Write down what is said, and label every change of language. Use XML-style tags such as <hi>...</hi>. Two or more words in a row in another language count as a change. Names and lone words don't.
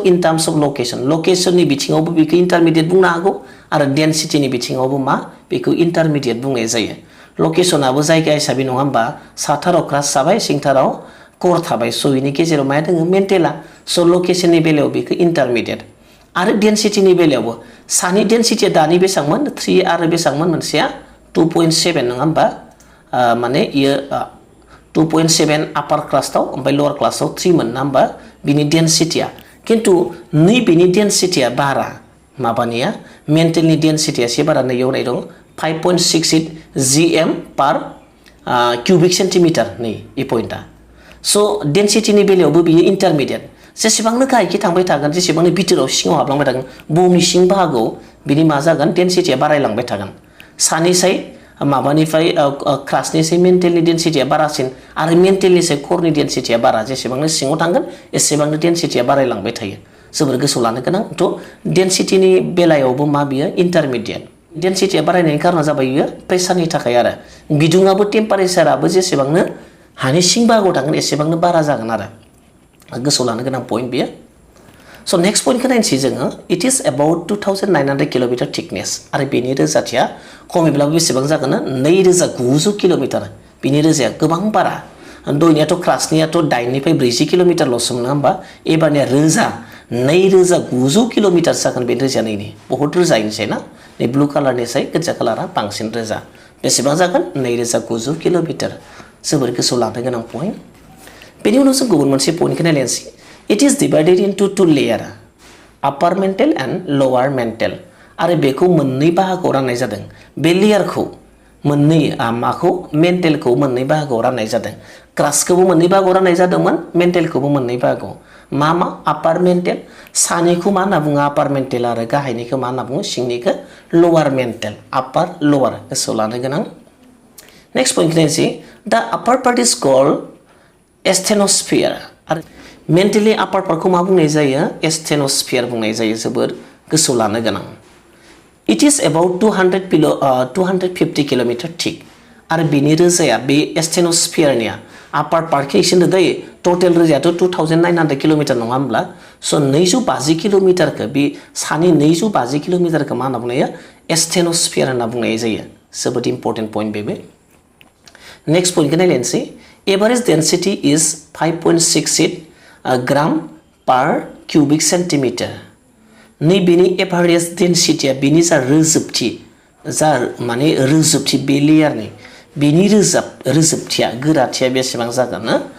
<en>in terms of location</en> <brx>बिथिङावबो बेखौ इन्टारमिडियेट बुंनो हागौ आरो डेन्सिटिनि बिथिङावबो मा बेखौ इन्टारमिडियेट बुंनाय जायो लकेसनाबो जायगा हिसाबै नङा होमबा साथाराव क्रास जाबाय सिंथाराव कर थाबाय स' बेनि गेजेराव माया दङ मेन्टेला स' लकेसननि बेलायाव बेखौ इन्टारमिडियेट आरो डेन्सिटिनि बेलायावबो सानि डेन्सिटिया दानि बेसेबांमोन 3 आरो बेसेबांमोन मोनसेया 2.7 नङा होमबा माने इयो 2.7 आपार क्लासाव ओमफ्राय लवार क्लासाव 3 मोन ना होमबा बिनि डेन्सिटिया खिन्थु नैबेनि डेन्सिटिया बारा माबानिया मेन्टेलनि डेन्सिटिया एसे बारा नैयाव नाय दं 5.68</brx> <en>GM पार cubic centimeter</en> <brx>नै ए पॉइंटा सो डेंसिटीनि बेलायावबो बियो इंटरमीडिएट जेसेबांनो गाहायखि थांबाय थागोन जेसेबांनो बिथोराव सिङाव हाबलांबाय थागोन बुहुमनि सिं बाहागोआव बिनि मा जागोन डेंसिटीया बारायलांबाय थागोन सानिसाय माबानिफ्राय क्रासनिसाय मेन्टेलनि डेंसिटीया बारासिन आरो मेन्टेलनिसाय कोरनि डेंसिटीया बारा जेसेबांनो सिङाव थांगोन एसेबांनो डेंसिटीया बारायलांबाय थायो जोबोर गोसोआव लानो गोनां थ' डेंसिटीनि बेलायावबो मा बियो इंटरमीडिएट डेंसिटीया बारायनायनि कारना जाबाय बियो प्रेसारनि थाखाय आरो बिदुङाबो टेम्पारेचाराबो जेसेबांनो हानि सिं बाहागोआव थांगोन एसेबांनो बारा जागोन आरो गोसोआव लानो गोनां पॉइंट बियो</brx> <en>so next point</en> <brx>नायनोसै जोङो</brx> <en>it is about 2900 kilometre thickness</en> <brx>आरो बेनि रोजाथिया खमैब्लाबो बेसेबां जागोन 2900 किलोमीटर बिनि रोजाया गोबां बारा दयनियाथ' क्रासनियाथ' 8 निफ्राय 40 किलोमीटरल'सोमोन नङा होमबा एबारनिया रोजा 2900 किलोमीटर जागोन बे रोजाया नैनि बहुत रोजायनोसै ना नै</brx> <en>blue colour</en> <brx>गोजा कालारा बांसिन रोजा बेसेबां जागोन 2900 किलोमीटर जोबोर गोसोआव लानो गोनां पॉइंट बेनि उनाव जों गुबुन मोनसे पॉइंटखौ नायलायनोसै</brx> <en>it is divided into two layer upper mantle and lower mantle</en> <brx>आरो बेखौ मोननै बाहागोआव राननाय जादों बे लेयारखौ मोननै माखौ मेन्टेलखौ मोननै बाहागोआव राननाय जादों क्रासखौबो मोननै बाहागोआव राननाय जादोंमोन मेन्टेलखौबो मोननै बाहागोआव मा</brx> <en>upper mantle</en> <brx>सानिखौ मा होनना बुङो</brx> <en>upper mantle</en> <brx>आरो गाहायनिखौ मा होनना बुङो सिंनिखौ</brx> <en>lower mantle upper lower</en> <brx>गोसोआव लानो गोनां</brx> <en>next point</en> <brx>नायनोसै</brx> <en>the upper part is called asthenosphere</en> <brx>आरो मेन्टेलि</brx> <en>upper part</en> <brx>मा बुंनाय जायो एस्थेनोस्फियर बुंनाय जायो जोबोर गोसोआव लानो गोनां</brx> <en>it is about</en> <brx>250</brx> <en>kilometre thick</en> <brx>आरो बेनि रोजाया बे एस्थेनोस्फियरनिया</brx> <en>upper part</en> <brx>एसे दायो टोटल रोजायाथ' 2900 किलोमीटर नङा होमब्ला स' 250 किलोमीटरखौ बे सानि 250 किलोमीटरखौ मा होनना बुंनाय एस्थेनोस्फियर होनना बुंनाय जायो जोबोद</brx> <en>important point</en> <brx>बेबो नेक्स्ट पॉइंटखौ नायलायनोसै</brx> <en>average density is 5.68 gram per cubic centimetre</en> <brx>नै बेनि</brx> <en>average density</en> <brx>बेनि जा रोजोबथि जा माने रोजोबथि बे लेयारनि बेनि रोजोबथिया गोराथिया बेसेबां जागोन</brx>